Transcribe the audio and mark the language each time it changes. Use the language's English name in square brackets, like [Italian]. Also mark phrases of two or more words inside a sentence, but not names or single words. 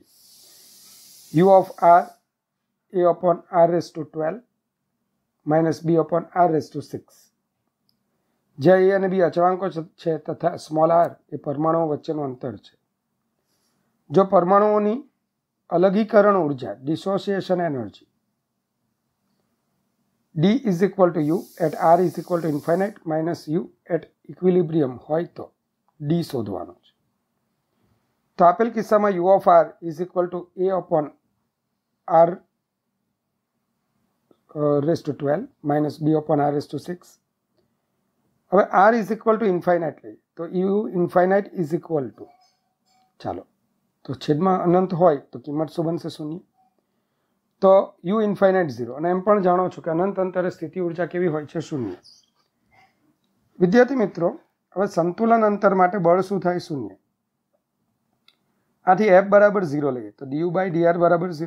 [English] U of R A/R⁻12 - B/R⁻6. [Gujarati] જ્યાં A અને B અચળાંકો છે તથા સ્મોલ r એ પરમાણુઓ વચ્ચેનું અંતર છે. જો પરમાણુઓની અલગીકરણ ઉર્જા [English] dissociation energy D is equal to U at R is equal to infinite minus U at equilibrium [Gujarati] હોય તો D શોધવાનો છે. તો આપેલ કિસ્સામાં [English] U of R is equal to A/R⁻12 minus B/R⁻6. હવે R is equal to infinite [Gujarati] લઈએ તો [English] U infinite is equal to, [Gujarati] ચાલો તો છેદમાં અનંત હોય તો કિંમત શું બનશે? શૂન્ય. તો U infinite 0, અને એમ પણ જાણો છો કે અનંત અંતરે સ્થિતિ ઉર્જા કેવી હોય છે? શૂન્ય. વિદ્યાર્થી મિત્રો, હવે સંતુલન અંતર માટે બળ શું થાય? શૂન્ય. આથી F બરાબર 0 લઈએ તો du/dr બરાબર 0.